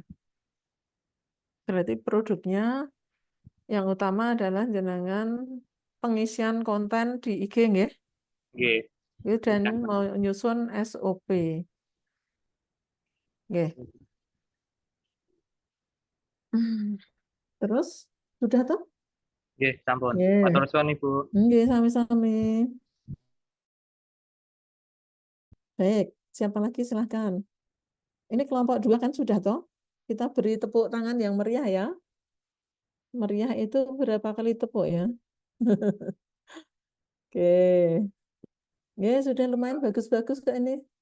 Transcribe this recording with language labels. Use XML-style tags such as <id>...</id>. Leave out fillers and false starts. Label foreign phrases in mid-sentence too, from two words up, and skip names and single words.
<id>Berarti produknya yang utama adalah jenengan pengisian konten di IG nggih? Nggih. Dan mau nyusun SOP. Nggih. Terus sudah tuh?</id> <jv>Nggih, sampun.</jv> <id>Nggih.</id> <jv>Matur suwun Ibu. Nggih, sami-sami.</jv> <id>Baik, siapa lagi silahkan. Ini kelompok 2 kan sudah toh? Kita beri tepuk tangan yang meriah ya. Meriah itu berapa kali tepuk ya? Oke. Ya, sudah lumayan bagus-bagus kok ini.</id>